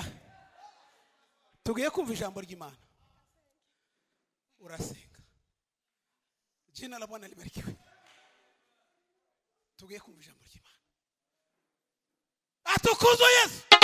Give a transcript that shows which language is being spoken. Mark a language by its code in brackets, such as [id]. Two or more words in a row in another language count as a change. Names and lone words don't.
[rw] Tugiye kumva ijambo ry'Imana. Urasenga. [sw] Jina la Bwana libarikiwe. [rw] Tugiye kumva ijambo ry'Imana. Atukuzwe Yesu.